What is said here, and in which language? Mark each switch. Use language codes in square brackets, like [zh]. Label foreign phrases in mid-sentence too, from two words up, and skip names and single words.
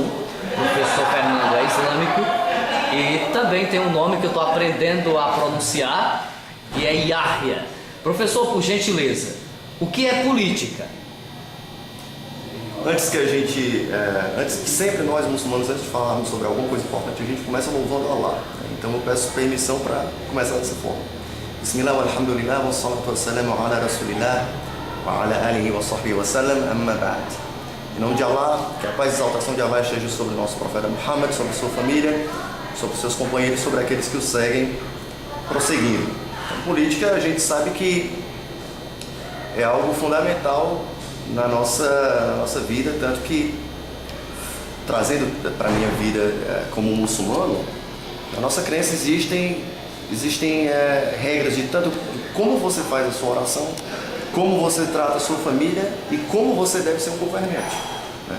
[pt] O professor Fernando é islâmico e também tem um nome que eu estou aprendendo a pronunciar, que é Yahya. Professor, por gentileza, o que é política? Antes que sempre nós muçulmanos, antes de falarmos sobre alguma coisa importante, a gente começa louvando Allah. Então eu peço permissão para começar dessa forma. [ar] بسم الله والحمد لله و الصلاة و السلام على رسول الله و على آله و صحبه و سلم أما بعد. [pt] Em nome de Allah, que a paz e a exaltação de Allah esteja sobre o nosso profeta Muhammad, sobre sua família, sobre seus companheiros, sobre aqueles que o seguem, prosseguindo. Então, política, a gente sabe que é algo fundamental na nossa vida, tanto que, trazendo para a minha vida como muçulmano, na nossa crença existem regras de tanto como você faz a sua oração, como você trata a sua família e como você deve ser um governante, né?